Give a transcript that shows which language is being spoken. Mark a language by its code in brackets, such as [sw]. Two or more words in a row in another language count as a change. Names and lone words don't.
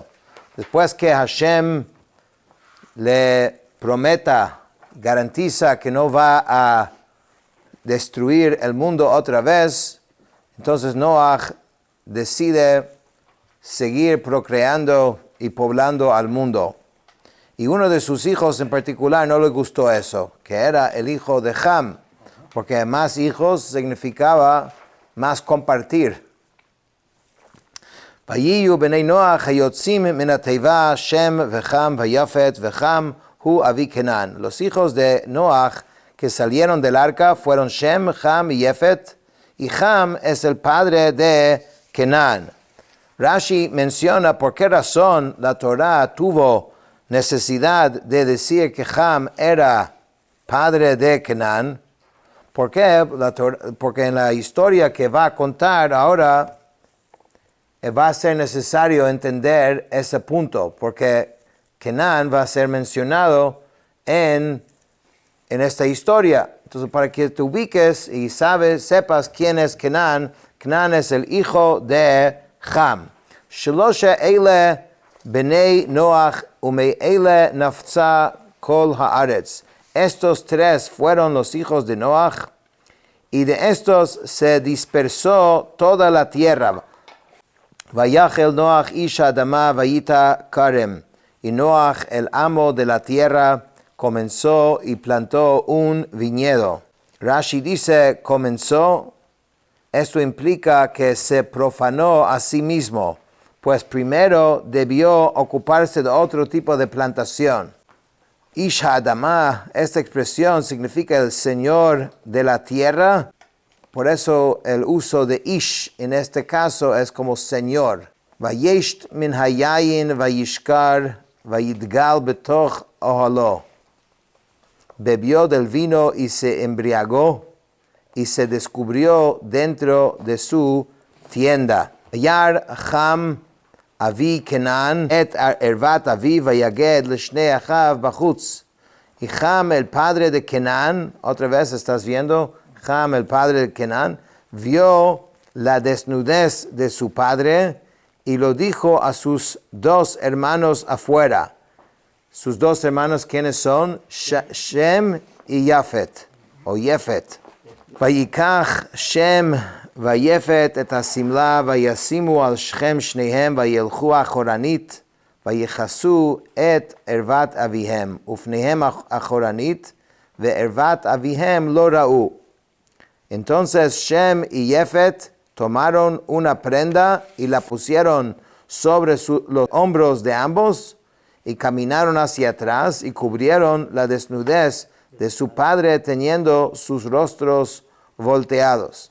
[es] Después que Hashem le prometa, garantiza que no va a destruir el mundo otra vez, entonces Noach decide seguir procreando y poblando al mundo. Y uno de sus hijos en particular no le gustó eso, que era el hijo de Ham, porque más hijos significaba más compartir. [he] ויהיו בני נח היצאים מן התבה שם וחם ויפת וחם הוא אבי כנען. [es] Los hijos de Noach que salieron del arca fueron Shem, Ham y Yefet, y Ham es el padre de Kenan. Rashi menciona por qué razón la Torah tuvo necesidad de decir que Ham era padre de Kenan. ¿Por qué? Porque en la historia que va a contar ahora va a ser necesario entender ese punto, porque Kenan va a ser mencionado en esta historia. Entonces, para que te ubiques y sepas quién es Kenan, Kenan es el hijo de Ham. [he] שלשה אלה בני נח ומאלה נפצה כל הארץ. [es] Estos tres fueron los hijos de Noach, y de estos se dispersó toda la tierra. [he] ויחל נח איש האדמה ויטע כרם. [es] Y Noach, el amo de la tierra, comenzó y plantó un viñedo. Rashi dice comenzó. Esto implica que se profanó a sí mismo, pues primero debió ocuparse de otro tipo de plantación. [he] איש אדמה, [es] esta expresión significa el señor de la tierra, por eso el uso de Ish en este caso es como señor. [he] וישת מן היין וישכר ויתגל בתוך אהלה. [es] Bebió del vino y se embriagó y se descubrió dentro de su tienda. [he] וירא חם אבי כנען את ערות אביו ויגד לשני אחיו בחוץ. [es] Y Ham, el padre de Kenan, otra vez estás viendo, Ham, el padre de Kenan, vio la desnudez de su padre y lo dijo a sus dos hermanos afuera. Sus dos hermanos, ¿quiénes son? Shem y Yafet, o Yefet. [he] ויקח שם ויפת את השמלה וישימו על שכם שניהם וילכו אחרנית ויכסו את ערות אביהם ופניהם אחרנית וערות אביהם לא ראו. [es] Entonces Shem y Yefet tomaron una prenda y la pusieron sobre los hombros de ambos y caminaron hacia atrás y cubrieron la desnudez de su padre teniendo sus rostros volteados.